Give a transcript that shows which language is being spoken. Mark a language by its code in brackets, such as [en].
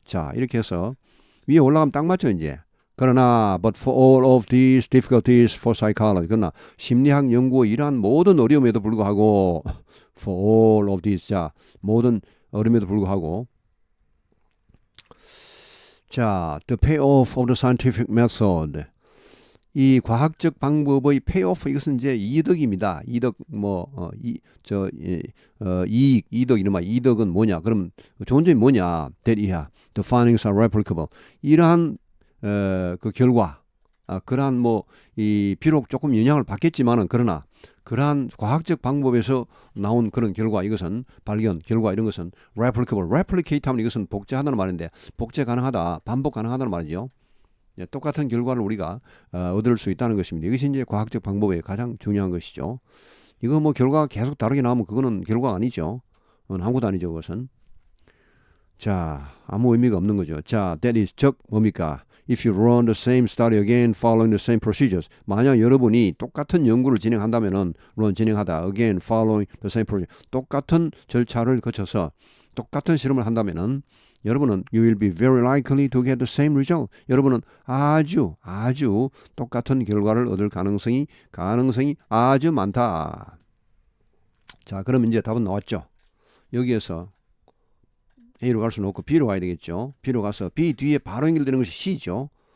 [ko] 자, 이렇게 해서 위에 올라가면 딱 맞죠, 이제. 그러나 [en] but for all of these difficulties for psychology, [ko] 그러나 심리학 연구의 이러한 모든 어려움에도 불구하고 [en] for all of these, [ko] 자, 모든 어려움에도 불구하고, 자, [en] the payoff of the scientific method, [ko] 이 과학적 방법의 payoff, 이것은 이제 이득입니다. 이득, 이익, 이득, 이른바 이득은 뭐냐? 그럼 좋은 점이 뭐냐? [en] that the findings are replicable. [ko] 이러한 그 결과, 그러한 비록 조금 영향을 받겠지만은, 그러나 그러한 과학적 방법에서 나온 그런 결과, 이것은 발견, 결과, 이런 것은 replicable, replicate 하면 이것은 복제하다는 말인데, 복제 가능하다, 반복 가능하다는 말이죠. 똑같은 결과를 우리가 얻을 수 있다는 것입니다. 이것이 이제 과학적 방법의 가장 중요한 것이죠. 이거 결과가 계속 다르게 나오면 그거는 결과가 아니죠. 아무것도 아니죠, 그것은. 자, 아무 의미가 없는 거죠. 자, [en] that is, [ko] 즉 뭡니까? [en] If you run the same study again following the same procedures, [ko] 만약 여러분이 똑같은 연구를 진행한다면은, 진행하다, [en] again following the same procedure, [ko] 똑같은 절차를 거쳐서 똑같은 실험을 한다면은, 여러분은 [en] you will be very likely to get the same result. [ko] 여러분은 아주 똑같은 결과를 얻을 가능성이 아주 많다. 자, 그럼 이제 답은 나왔죠. 여기에서 A로 갈 수는 없고 B로 가야 되겠죠. B로 가서 B 뒤에 바로 연결되는 것이 C죠.